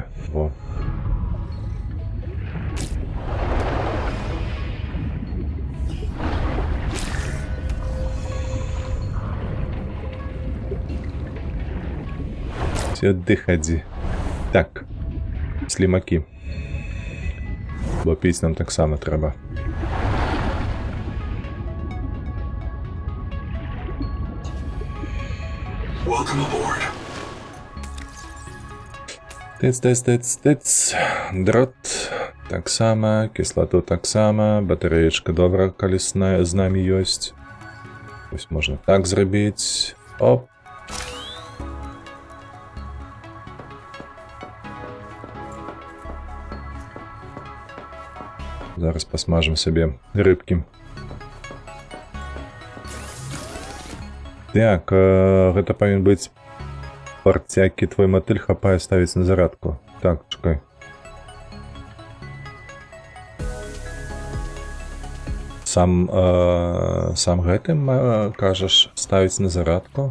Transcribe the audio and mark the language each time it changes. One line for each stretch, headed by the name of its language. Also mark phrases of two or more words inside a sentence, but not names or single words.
Ukrainian: Во. Сюди ході. Так. Слімаки. Бо піць нам так само треба.
English: Welcome aboard.
Ukrainian: Тиц. Дрот. Так само. Кислоту так само.
Belarusian: Батареечка добра, калі з нами ёсць.
Ukrainian: Ось можна так зробити. Оп. Зараз посмажем собі рибки. Так,
Belarusian: гэта павінен быць парцякі, твой матыль хапае ставіць на зарадку. Так, чакай. Сам гэтым кажаш ставіць на зарадку?